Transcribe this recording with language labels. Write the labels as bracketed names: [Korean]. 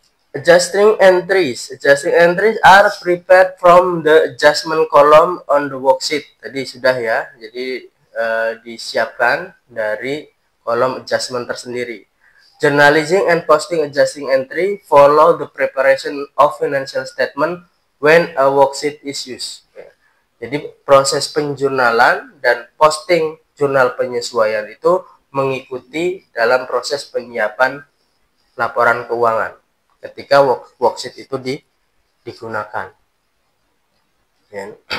[English] Adjusting entries are prepared from the adjustment column on the worksheet. [Indonesian] Tadi sudah ya, jadi disiapkan dari kolom adjustment tersendiri. [English] Journalizing and posting adjusting entry follow the preparation of financial statement when a worksheet is used. [Indonesian] Jadi proses penjurnalan dan posting jurnal penyesuaian itu mengikuti dalam proses penyiapan laporan keuangan ketika worksheet itu digunakan. Ya.